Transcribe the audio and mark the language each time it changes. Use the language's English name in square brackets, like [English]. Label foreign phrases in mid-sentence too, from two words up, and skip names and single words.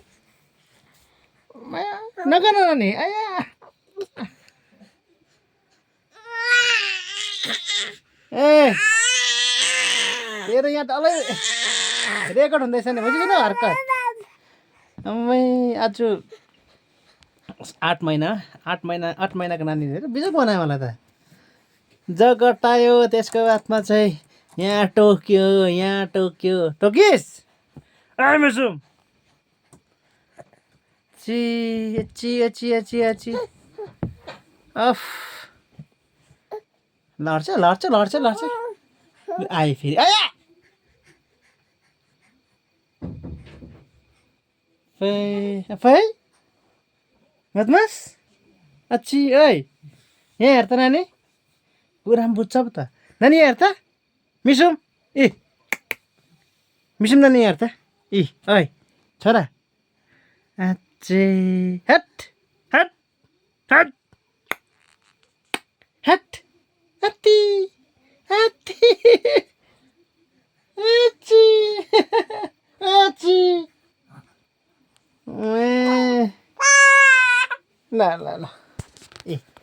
[Nepali] माया नगर्नु नानी आया ए तेरो यहाँ डल्लै रेकर्ड हुँदैछ नि बुझिकिन हर्कत अम्मै आज 8 महिनाको नानीले बिजोग बनायो मलाई त जगटायो त्यसको बादमा चाहिँ यहाँ टोक्यो टोकिस मिसुम ची ची ची ची ची अफ लड्छ आयो फेरि आया फै बदमास अच्छी ओइ यहाँ हेर त नानी कुरामा बुझ्छ पो त नानी हेर त मिसुम मिसुम नानी हेर त ओइ छोरा अच्छे हट हट हट हट हत्ती हत्ती अच्छी अच्छी ल ल ल